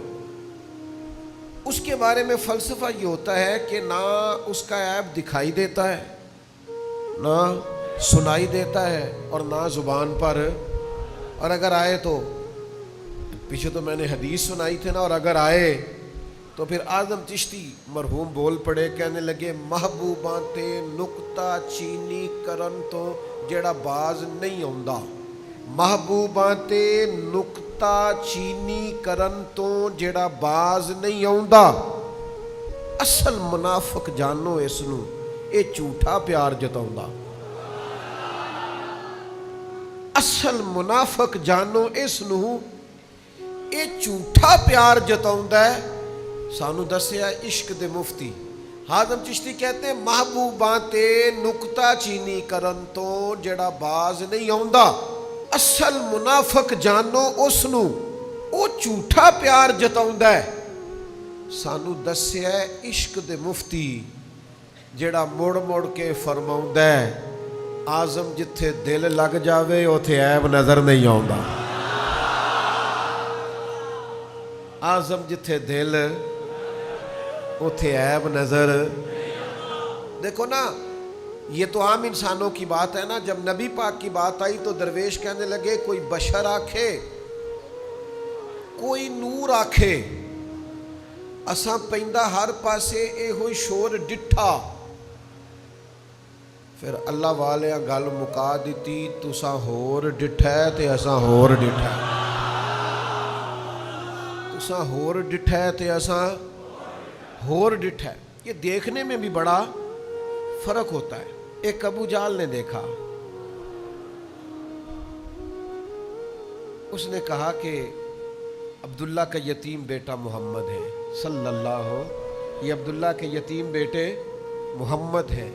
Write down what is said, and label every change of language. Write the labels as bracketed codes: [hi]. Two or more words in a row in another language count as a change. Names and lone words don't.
[ur] اس کے بارے میں فلسفہ یہ ہوتا ہے کہ نہ اس کا عیب دکھائی دیتا ہے, نہ سنائی دیتا ہے, اور نہ زبان پر, اور اگر آئے تو پیچھے تو میں نے حدیث سنائی تھی نا, اور اگر آئے تو پھر اعظم چشتی مرحوم بول پڑے, کہنے لگے [pa] محبوباں تے نکتہ چینی کرن تو جیڑا باز نہیں آندا. محبوباں تے نکتہ چینی کرن تو جیڑا باز نہیں آندا. اصل منافق جانو اس نو, اے جھوٹا پیار جتاوندا. اصل منافق جانو اس نو, اے جھوٹا پیار جتاوندا ہے. سانو دسیا عشق دے مفتی حازم چشتی [ur] کہتے ہیں [pa] محبوباں تے نکتہ چینی کرن تو جڑا باز نہیں آندا. اصل منافق جانو اس نو, او جھوٹا پیار جتاوندا ہے. سانو دسیا عشق دے مفتی جڑا مڑ مڑ کے فرماوندا ہے آزم جتھے دل لگ جاوے اوتھے عیب نظر نہیں آوندا. آزم جتھے دل اوتھے عیب نظر. [ur] دیکھو نا, یہ تو عام انسانوں کی بات ہے نا. جب نبی پاک کی بات آئی تو درویش کہنے لگے [pa] کوئی بشر آکھے, کوئی نور آکھے, اساں پیندا ہر پاسے اے ہوئی شور ڈٹھا. پھر اللہ والے گل مکا دیتی, تساں ہور ڈٹھا ہے تے اساں ہور ڈٹھا ہے, تساں ہور ڈٹھا ہے تے اساں ہور ڈٹھا ہے. [ur] یہ دیکھنے میں بھی بڑا فرق ہوتا ہے. ایک ابو جہل نے دیکھا, اس نے کہا کہ عبداللہ کا یتیم بیٹا محمد ہے صلی اللہ ہو, یہ عبداللہ کے یتیم بیٹے محمد ہیں.